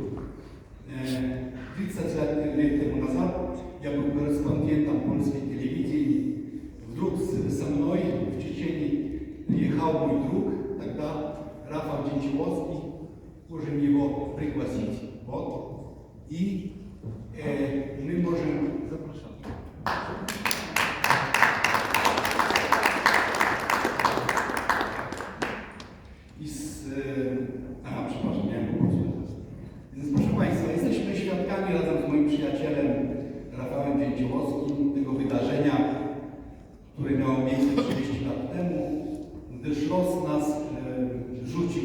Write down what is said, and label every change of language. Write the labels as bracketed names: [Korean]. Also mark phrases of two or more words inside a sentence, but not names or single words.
[Russian] 30 лет тому назад я был корреспондентом польского телевидения. Вдруг со мной в Чечении приехал мой друг, тогда Рафал Джинчевоцкий, можем его пригласить. Вот. И мы можем запросить. [Polish] Przepraszam, miałem kłopot. Więc proszę Państwa, jesteśmy świadkami razem z moim przyjacielem Rafałem Dzięciołowskim tego wydarzenia, które miało miejsce 30 lat temu, gdyż los nas rzucił.